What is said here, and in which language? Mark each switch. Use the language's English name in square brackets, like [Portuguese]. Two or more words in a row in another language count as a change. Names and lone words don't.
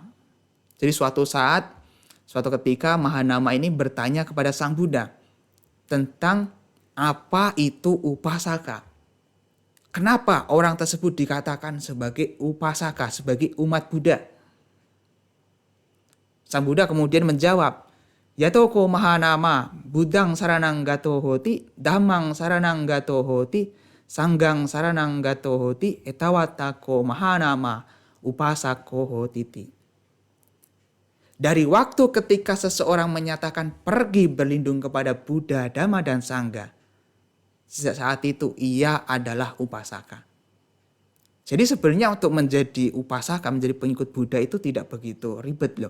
[Indonesian] Jadi suatu ketika Mahanama ini bertanya kepada Sang Buddha tentang apa itu upasaka. Kenapa orang tersebut dikatakan sebagai upasaka, sebagai umat Buddha? Sang Buddha kemudian menjawab, [Pali] Yatoko Mahanama, Buddhang saranang gato hoti, Dhammang saranang gato hoti, Sanggang saranang gato hoti, Etawatako Mahanama, upasako hotiti. [Indonesian] Dari waktu ketika seseorang menyatakan pergi berlindung kepada Buddha, Dhamma, dan Sangha, sejak saat itu ia adalah upasaka. Jadi sebenarnya untuk menjadi upasaka, menjadi pengikut Buddha itu tidak begitu ribet loh.